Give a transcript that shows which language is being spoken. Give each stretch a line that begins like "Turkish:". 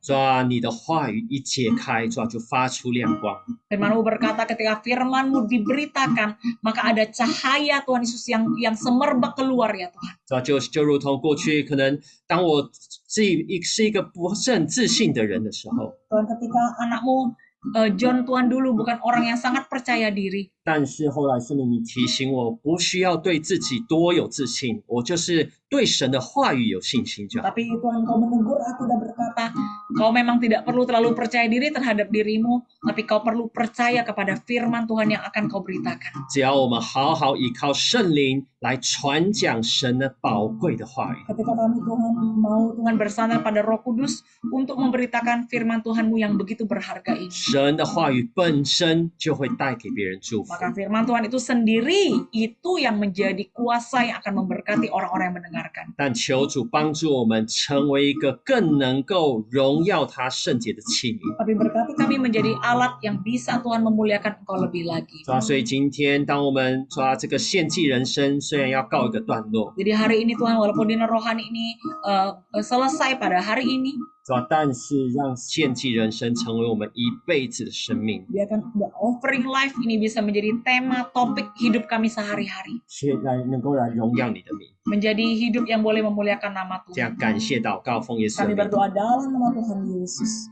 Chinese: 主啊，你的话语一解开，主啊就发出亮光。
Indonesian: Firman-Mu berkata ketika firman-Mu diberitakan, maka ada cahaya Tuhan Yesus yang semerbak keluar ya Tuhan.
Chinese: 主啊，就如同过去可能当我是一个不是很自信的人的时候，
Indonesian: Tuhan, ketika anakmu John Tuhan dulu bukan orang yang sangat percaya diri.
Chinese: 但是后来圣灵你提醒我不需要对自己多有自信，我就是对神的话语有信心就好。
Indonesian: Tapi Tuhan kau menegur aku dan berkata, kau memang tidak perlu terlalu percaya diri terhadap dirimu, tapi kau perlu percaya kepada firman Tuhan yang akan kau beritakan.
Chinese: 只要我们好好依靠圣灵来传讲神的宝贵的话语，
Indonesian: Ketika kami Tuhan mau Tuhan bersandar pada Roh Kudus untuk memberitakan firman Tuhan-Mu yang begitu berharga ini.
Chinese: 神的话语本身就会带给别人祝福。
Indonesian: Maka firman Tuhan itu sendiri itu yang menjadi kuasa yang akan memberkati orang-orang yang mendengarkan.
Chinese: 但求主帮助我们成为一个更能够荣耀他圣洁的器皿。
Indonesian: Tapi berkati kami menjadi alat yang bisa Tuhan memuliakan Engkau lebih lagi.
Chinese: 主啊，所以今天当我们抓这个献祭人生，虽然要告一个段落，
Indonesian: Jadi hari ini Tuhan, walaupun dinner rohani ini selesai pada hari ini,
Chinese: 是吧？但是让献祭人生成为我们一辈子的生命。
Indonesian: Biarkan
English: the offering life
Indonesian: ini bisa menjadi tema topik hidup kami sehari-hari.
Chinese: 却能够来荣耀让你的名，
Indonesian: Menjadi hidup yang boleh memuliakan nama
Chinese: 这样感谢祷告，奉耶稣的名，
Indonesian: berdoa dalam nama Tuhan Yesus.